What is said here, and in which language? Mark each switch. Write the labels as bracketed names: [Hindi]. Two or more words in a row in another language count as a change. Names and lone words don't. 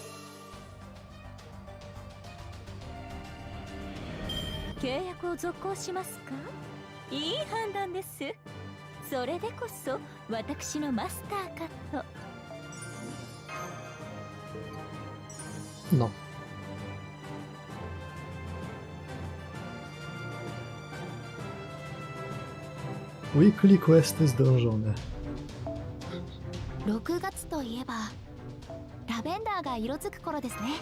[Japanese] 契約を続行しますか？いい判断です。それでこそ私のマスターかと。 [Polish] No. Weekly questy zdążone. [Japanese] 6 月といえばラベンダーが色づく頃ですね。